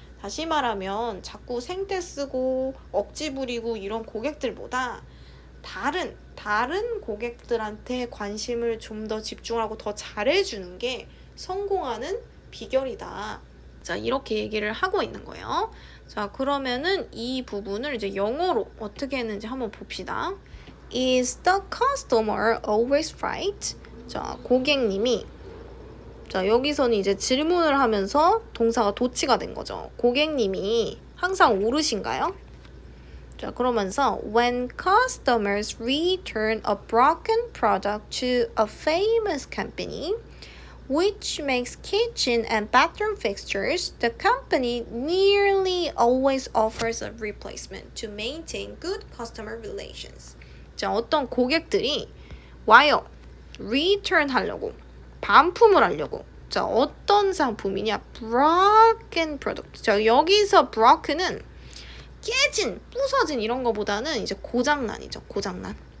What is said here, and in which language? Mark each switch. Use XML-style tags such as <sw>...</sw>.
<ko>다시 말하면 자꾸 생떼 쓰고 억지 부리고 이런 고객들보다 다른 고객들한테 관심을 좀 더 집중하고 더 잘해주는 게 성공하는 비결이다. 자, 이렇게 얘기를 하고 있는 거예요. 자, 그러면은 이 부분을 이제 영어로 어떻게 했는지 한번 봅시다.</ko> <en>Is the customer always right?</en> <ko>자, 고객님이 자, 여기서는 이제 질문을 하면서 동사가 도치가 된 거죠. 고객님이 항상 옳으신가요? 자, 그러면서</ko> <en>when customers return a broken product to a famous company which makes kitchen and bathroom fixtures, the company nearly always offers a replacement to maintain good customer relations.</en> <ko>자, 어떤 고객들이 와요. return 하려고, 반품을 하려고. 자, 어떤 상품이냐?</ko> <en>broken product.</en> <ko>자, 여기서 broken은 깨진, 부서진 이런 거보다는 이제 고장난이죠. 고장난.</ko>